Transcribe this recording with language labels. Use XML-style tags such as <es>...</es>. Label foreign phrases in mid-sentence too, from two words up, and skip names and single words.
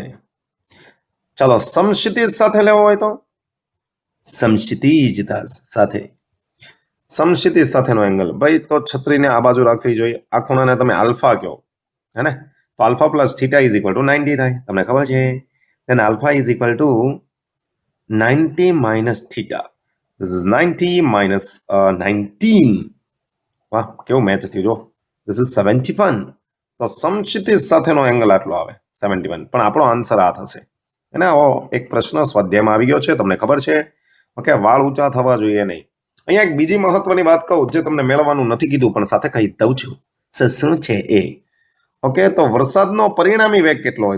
<gu>ચાલો સમક્ષિતિજ સાથે લેવો હોય તો સમક્ષિતિજ સાથે, સમક્ષિતિજ સાથેનો એંગલ ભાઈ તો છત્રીને આ બાજુ રાખવી જોઈએ. આ ખૂણાને તમે આલ્ફા કહો, હે ને? તો</gu> <en>alpha plus theta is equal to 90</en> <gu>થાય, તમને ખબર છે.</gu> <en>then alpha is equal to 90 minus theta. This is 90 minus 19.</en> <gu>વાહ, કેવું મેચ થયું જો.</gu> <en>This is 71.</en> <gu>તો સમક્ષિતિજ સાથેનો એંગલ આટલો આવે 71, પણ આપણો આન્સર આ થશે. અને એક પ્રશ્ન સ્વાધ્યાયમાં આવી ગયો છે, તમને ખબર છે. ઓકે, વાળ ઊંચા થવા જોઈએ નહીં. અહીંયા એક બીજી મહત્વની વાત કહું, જે તમને મેળવવાનું નથી કીધું પણ સાથે કહી દઉં છું. શું છે એ? ઓકે, તો વરસાદનો પરિણામી વેગ કેટલો હોય?</gu>